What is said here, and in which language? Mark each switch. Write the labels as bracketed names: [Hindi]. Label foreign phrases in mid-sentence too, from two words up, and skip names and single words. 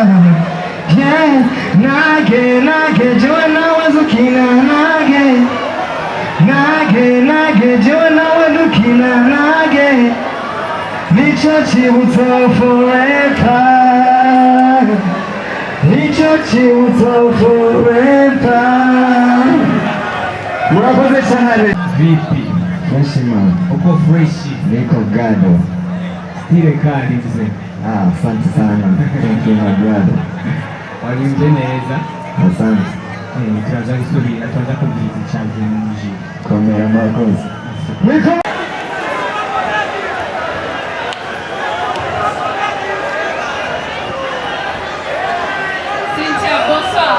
[Rundi] Yeah, nage jewe nawe dukina nage jewe nawe dukina nicyo cyibutso forever, nicyo cyibutso forever. Murakoze cyane. [Swahili] Vipi? [English] Fresh man. [Swahili] Uko fresh? Niko gado. Stile kali mzee. Asante sana. [English] Thank you my brother. [Rundi] Walimbe neza. [Swahili] Asante. [Kinyarwanda] Turaza gusubira tuza kubwiriza icyavuye mu mujyi. Komera murakoze. [French] Cynthia, bonsoir.